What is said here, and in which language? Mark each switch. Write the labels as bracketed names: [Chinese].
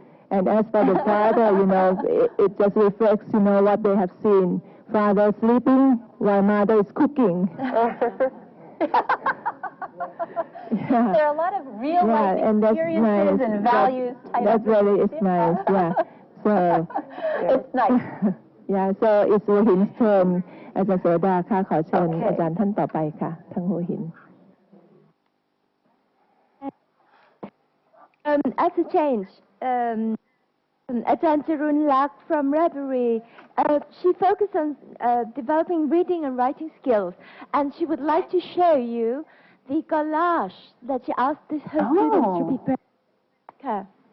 [English] And as for the father, it just reflects, what they have seen. Father sleeping while mother is cooking. There are a lot of real life experiences and values tied that up with really it. is nice, So it's nice. [Thai] So it's หัวหิน turn อาจารย์โสดาค่ะขอเชิญอาจารย์ท่านต่อไปค่ะทางหัวหิน [English] As a change, Ajahn Charunlak from Radbury, she focused on developing reading and writing skills, and she would like to show you the collage that she asked her students to prepare.